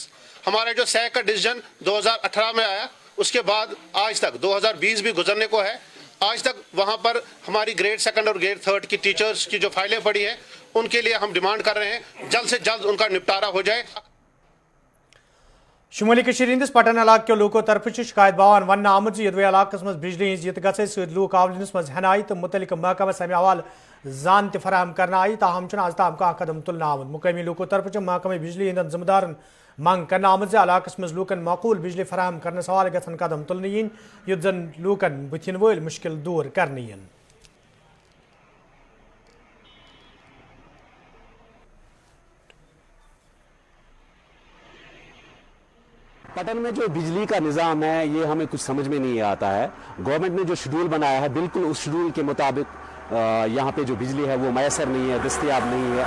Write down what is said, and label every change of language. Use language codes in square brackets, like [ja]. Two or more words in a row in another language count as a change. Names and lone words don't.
[ur] ہمارا جو سیک کا ڈیسیژن 2018 میں آیا, اس کے بعد آج تک 2020 بھی گزرنے کو ہے, آج تک وہاں پر ہماری [en] grade second [ur] اور [en] grade third [ur] کی ٹیچرز کی جو فائلیں پڑی ہیں ان کے لیے ہم ڈیمانڈ کر رہے ہیں جلد سے جلد ان کا نپٹارا ہو جائے. [ks] شمالی کشمیر ہندس پٹن علاقہ کے لوکو طرف شکایت باوان ون آمت یدوی علاقہ مز بجلی ہز یت گھس ست لوک آولنس مز ہن آئی تو متعلق محکمہ امہ حوالہ زان تہ فراہم کرنا آئی. تاہم آز تام کھانا قدم تلن آمت. مقامی لوکو طرف محکمہ بجلی ہندن ذمہ دارن مانگ کرنا آمت علاقہ مز لوکن معقول بجلی فراہم کرنس حوالہ گھن قدم تلن ین یت زن لوکن بتھن ول مشکل دور کرنے ین. [ur] پٹن میں جو بجلی کا نظام ہے یہ ہمیں کچھ سمجھ میں نہیں آتا ہے. گورنمنٹ نے جو شیڈول بنایا ہے بالکل اس شیڈول کے مطابق یہاں پہ جو بجلی ہے وہ میسر نہیں ہے, دستیاب نہیں ہے.